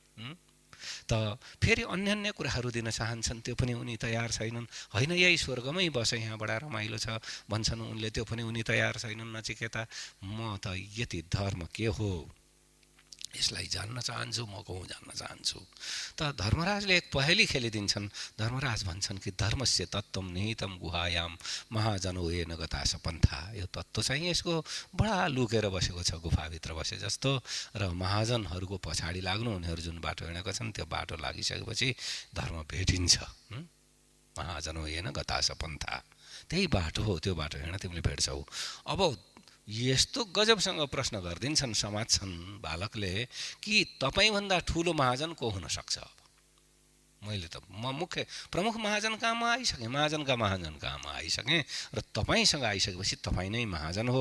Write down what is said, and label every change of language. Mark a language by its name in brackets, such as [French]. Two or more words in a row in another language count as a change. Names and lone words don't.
[Nepali] त फेरि अन्य कुराहरू दिन चाहन्छन्, त्यो पनि उनी तयार छैनन्। होइन यही स्वर्गमै बस, यहाँ बडा रमाइलो छ भन्छन् उनले, त्यो पनि उनी तयार छैनन्। नचिकेता म त यति धर्म के हो, यसलाई जान्न चाहन्छु, म को हुँ जान्न चाहन्छु। त धर्मराजले एक पहेली खेलिदिन्छन्। धर्मराज भन्छन् कि [Sanskrit] धर्मस्य तत्त्वम निहितम गुहायाम महाजनो येन गतास पन्था। [Nepali] यो तत्त्व चाहिँ यसको बडा लुकेर बसेको छ, गुफाभित्र बसे जस्तो। र महाजनहरूको पछाडि लाग्नु, उनीहरू जुन बाटो हिँडेका छन् त्यो बाटो लागिसकेपछि धर्म भेटिन्छ। [Sanskrit] महाजनो येन गतास पन्था, [Nepali] त्यही बाटो हो, त्यो बाटो हिँड तिमीले भेट्छौ। अब यस्तो गजबसँग प्रश्न गरिदिन्छन्, समात्छन् बालकले कि तपाईँभन्दा ठुलो महाजन को हुन सक्छ। मैले त मुख्य प्रमुख महाजन कहाँमा आइसकेँ, महाजनका महाजन कहाँमा आइसकेँ, र तपाईँसँग आइसकेपछि तपाईँ नै महाजन हो।